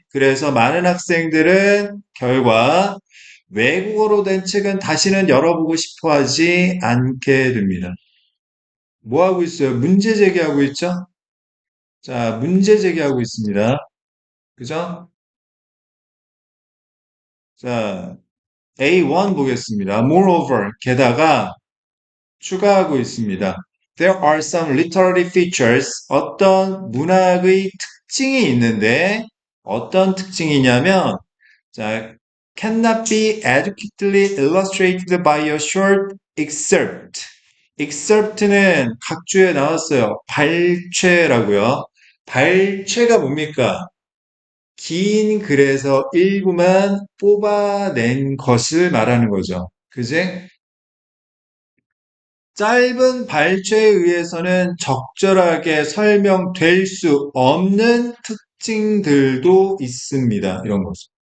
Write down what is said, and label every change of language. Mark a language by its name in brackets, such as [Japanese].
[Korean] 그래서 많은 학생들은 결과 외국어로 된 책은 다시는 열어보고 싶어 하지 않게 됩니다. 뭐 하고 있어요? 문제 제기하고 있죠? 자, 문제 제기하고 있습니다. 그죠? 자, A1 보겠습니다. [English] Moreover, [Korean] 게다가 추가하고 있습니다. [English] There are some literary features. [Korean] 어떤 문학의 특징이 있는데 어떤 특징이냐면 자, [English] cannot be adequately illustrated by a short excerpt. [Korean] excerpt는 각주에 나왔어요. 발췌라고요. 발췌가 뭡니까? 긴 글에서 일부만 뽑아낸 것을 말하는 거죠. 그지? 짧은 발췌에 의해서는 적절하게 설명될 수 없는 특징들도 있습니다. 이런 거죠.